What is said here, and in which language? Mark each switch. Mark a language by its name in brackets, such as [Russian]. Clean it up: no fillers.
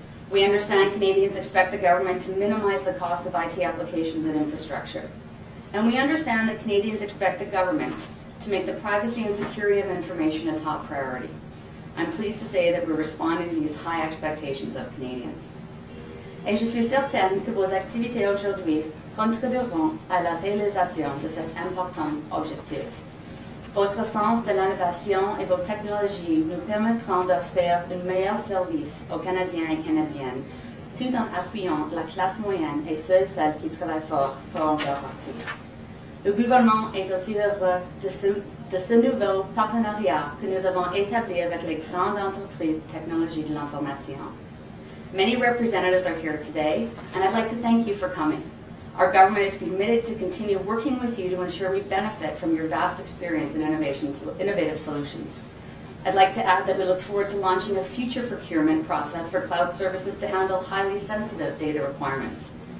[English] We understand Canadians expect the government to minimize the cost of IT applications and infrastructure. And we understand that Canadians expect the government to make the privacy and security of information a top priority. I'm pleased to say that we're responding to these high expectations of Canadians. [French] Et je suis certaine que vos activités aujourd'hui contribueront à la réalisation de cet important objectif. Votre sens de l'innovation et vos technologies nous permettront d'offrir un meilleur service aux Canadiens et Canadiennes, tout en appuyant la classe moyenne et celles qui travaillent fort pour en faire partie. Le gouvernement est aussi heureux de ce nouveau partenariat que nous avons établi avec les grandes entreprises de technologie de l'information. [English] Many representatives are here today, and I'd like to thank you for coming. Our government is committed to continue working with you to ensure we benefit from your vast experience in innovative solutions. I'd like to add that we look forward to launching a future procurement process for cloud services to handle highly sensitive data requirements.